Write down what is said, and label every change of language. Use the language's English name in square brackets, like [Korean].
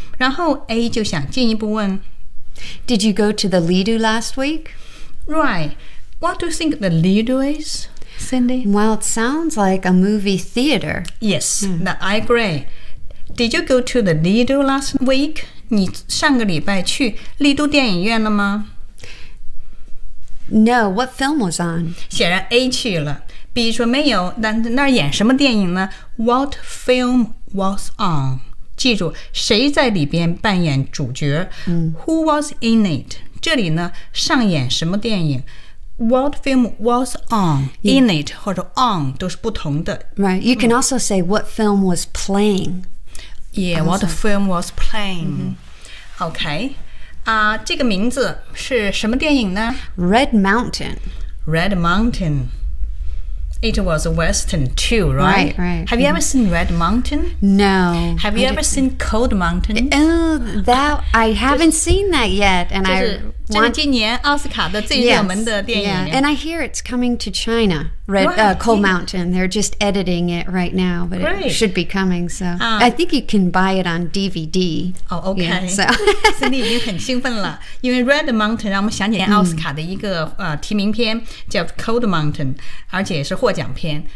[Chinese] 然后 A 就想进一步问， [English] Did you go to the Lido last week? Right. What do you think the Lido is, Cindy? Well, it sounds like a movie theater. Yes, I agree. Did you go to the Lido last week? [Chinese] 你上个礼拜去丽都电影院了吗？ [English] No, what film was on? [Chinese] 显然 A 去了。 B 说没有，那那儿演什么电影呢？ [English] What film was on? [Chinese] 记住，谁在里边扮演主角？ [English] Who was in it? [Chinese] 这里呢，上演什么电影？ [English] What film was on? In it [Chinese] 或者 [English] on [Chinese] 都是不同的。 [English] Right, you can also say what film was playing. Yeah, what film was playing? Mm-hmm. Okay. [Chinese] 这个名字是什么电影呢? [English] Red Mountain. Red Mountain. It was a Western too, right? Right, right. Have you ever seen Red Mountain? No. Have you ever seen Cold Mountain? I haven't seen that yet. And [Chinese] 这是今年奥斯卡的最热门的电影。 [English] Yes, yeah. And I hear it's coming to China. Cold Mountain. They're just editing it right now, but it should be coming. So I think you can buy it on DVD. Oh, okay. Yeah, so [Chinese] Cindy 已经很兴奋了，因为 Red Mountain 让我们想起奥斯卡的一个提名片叫 Cold Mountain， 而且也是获奖片。